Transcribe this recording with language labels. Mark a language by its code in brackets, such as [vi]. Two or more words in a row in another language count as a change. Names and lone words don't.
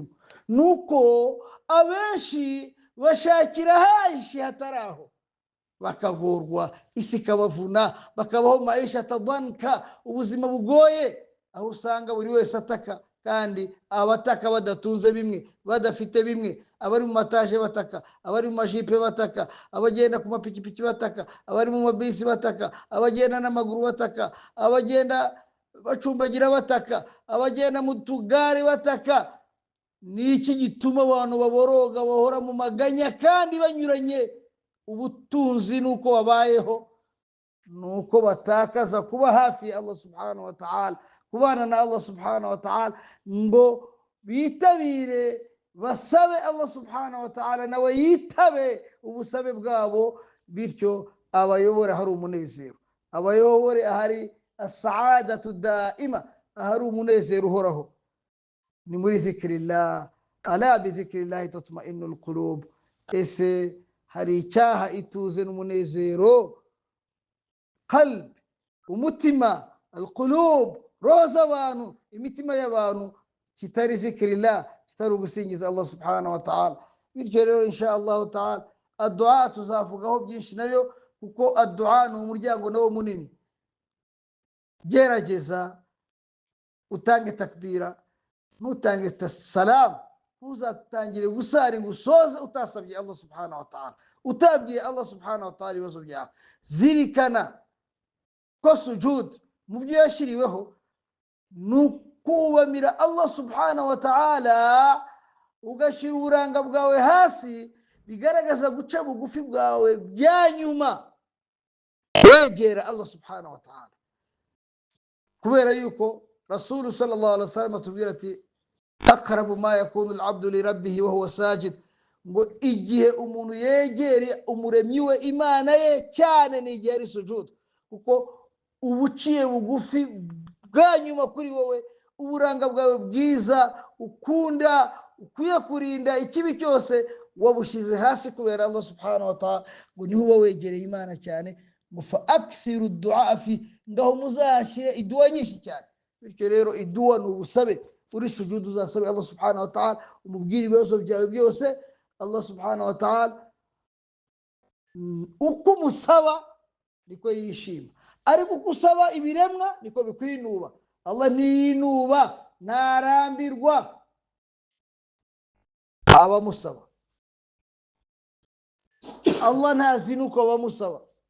[rw] Nuko abenshi bashakira hashi hataraho, bakagorwa, isi ikabavuna, bakabaho maisha tadanka, ubuzima bugoye, aho usanga buri wese ataka, kandi abataka badatunze bimwe, badafite bimwe, abari mu mataje bataka, abari mu majipe bataka, abagenda ku mapikipiki bataka, abari mu mabisi bataka, abagenda n'amaguru bataka, abagenda bacumbagira bataka, abagenda mu tugare bataka. Ni iki gituma abantu baboroga, bahora mu maganya kandi banyuranye? Ubutunzi nuko babayeho, nuko batakaza kuba hafi ya Allah [ar] سبحانه وتعالى, [rw] kubana na Allah [ar] سبحانه وتعالى, [rw] ngo bitabire basabe Allah [ar] سبحانه وتعالى [rw] nawe yitabe ubusabe bwabo, bityo abayobore hari umunezero, abayobore ahari [ar] السعادة الدائمة, [rw] ahari umunezero uhoraho. Ni muri [ar] ذكر الله، ألا بذكر الله تطمئن القلوب. [rw] Ese hari icyaha ituze n'umunezero? Qalb, umutima, alqulub, roho z'abantu, imitima y'abantu, kitari zikrillah, kitari ugusingiza Allah [ar] سبحانه وتعالى. [rw] Bityo rero [ar] إن شاء الله تعالى [rw] addu'a tuzavugaho byinshi nayo, kuko addu'a ni umuryango nawo munini. Gerageza utange takbira, nutange salam, ntuzatangire gusari ngo usoze utasabye Allah [ar] سبحانه وتعالى, [rw] utabwiye Allah [ar] سبحانه وتعالى [rw] ibibazo byawe. Zirikana ko sujud mu byo yashiriweho nukubamira Allah [ar] سبحانه وتعالى, [rw] ugashyira uburanga bwawe hasi, bigaragaza guca bugufi bwawe bya nyuma, wegera Allah [ar] سبحانه وتعالى. [rw] Kubera yuko Rasul [ar] صلى الله عليه وسلم [rw] atubwira ati [ar] أقرب ما يكون العبد لربه وهو ساجد, [rw] ngo igihe umuntu yegere umuremyi we Imana ye cyane ni igihe ari sujud, kuko ubuciye bugufi bwa nyuma kuri wowe, uburanga bwawe bwiza ukunda, ukwiye kurinda ikibi cyose, wabushyize hasi kubera Allah [ar] سبحانه وتعالى, [rw] ngo niho uba wegereye Imana cyane. [ar] Ngo فأكثروا الدعاء في, [rw] ngaho muzashyire idu'a nyinshi cyane. Bityo rero idu'a ni ubusabe, uri sujud uzasabe Allah [ar] سبحانه وتعالى, [rw] umubwire ibibazo byawe byose. Allah [ar] سبحانه وتعالى [rw] uko umusaba niko yishima, ariko uko usaba ibiremwa niko bikwinuba. Allah ntiyinuba, ntarambirwa abamusaba. Allah ntazinuka abamusaba.